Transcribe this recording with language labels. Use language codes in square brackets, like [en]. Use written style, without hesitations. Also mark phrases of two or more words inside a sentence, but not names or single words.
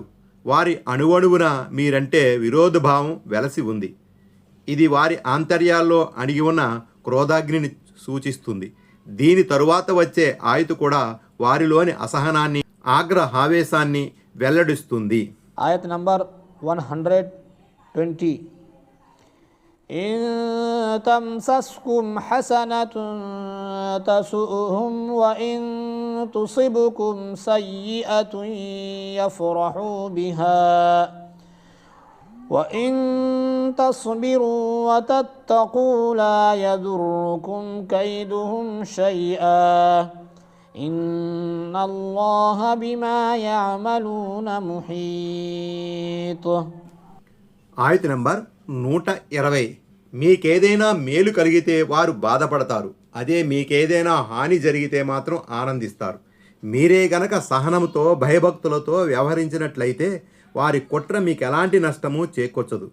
[te] వారి అణువణువున మీరంటే విరోధభావం వెలసి ఉంది. ఇది వారి ఆంతర్యాల్లో అణిగి ఉన్న క్రోధాగ్నిని సూచిస్తుంది. దీని తరువాత వచ్చే ఆయతు కూడా వారిలోని అసహనాన్ని, ఆగ్రహావేశాన్ని వెల్లడిస్తుంది. ఆయత్ నంబర్ 120. [ar] إن تمسسكم حسنة تسؤهم وإن تصبكم سيئة يفرحوا بها وإن تصبروا وتتقوا لا يضركم كيدهم شيئا إن الله بما يعملون محيط. [te] ఆయత నంబర్ 120. మీకేదైనా మేలు కలిగితే వారు బాధపడతారు, అదే మీకేదైనా హాని జరిగితే మాత్రం ఆనందిస్తారు. మీరే గనక సహనంతో భయభక్తులతో వ్యవహరించినట్లయితే వారి కుట్ర మీకు ఎలాంటి నష్టము చేకూర్చదు.